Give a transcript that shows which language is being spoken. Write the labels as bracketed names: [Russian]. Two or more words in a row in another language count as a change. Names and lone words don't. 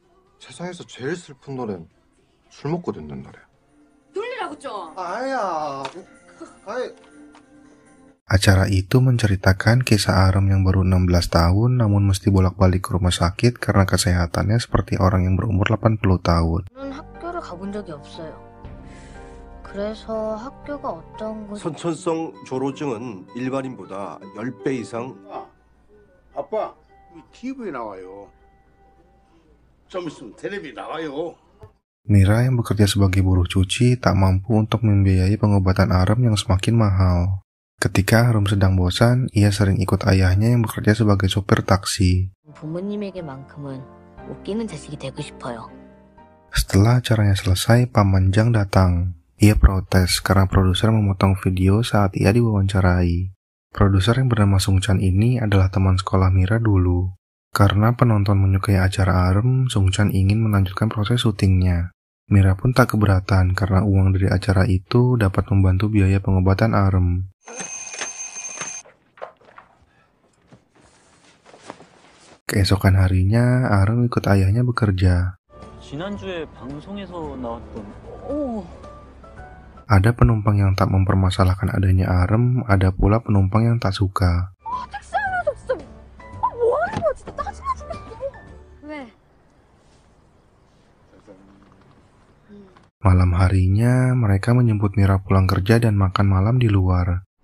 [Indonesian] Acara itu menceritakan kisah Arum yang baru 16 tahun namun mesti bolak-balik ke rumah sakit karena kesehatannya seperti orang yang berumur 80 tahun. [Korean] 그래서 학교가 어떤 곳... 선천성 조로증은 일반인보다 10배 이상... 아빠, TV에 나와요. 좀 있으면 텔레비 나와요. [Indonesian] Mira yang bekerja sebagai buruh cuci tak mampu untuk membiayai pengobatan Arum yang semakin mahal. Ketika Arum sedang bosan, ia sering ikut ayahnya yang bekerja sebagai sopir taksi. [Korean] 부모님에게만큼은 웃기는 자식이 되고 싶어요. [Indonesian] Setelah acaranya selesai, Paman Jang datang. Ia protes karena produser memotong video saat ia diwawancarai. Produser yang bernama Sung Chan ini adalah teman sekolah Mira dulu. Karena penonton menyukai acara Arum, Sung Chan ingin melanjutkan proses syutingnya. Mira pun tak keberatan karena uang dari acara itu dapat membantu biaya pengobatan Arum. Keesokan harinya, Arum ikut ayahnya bekerja. [Korean] 지난주에 방송에서 나왔던... [Indonesian] Ada penumpang yang tak mempermasalahkan adanya Arum, ada pula penumpang yang tak suka. Malam harinya, mereka menjemput Mira pulang kerja dan makan malam di luar.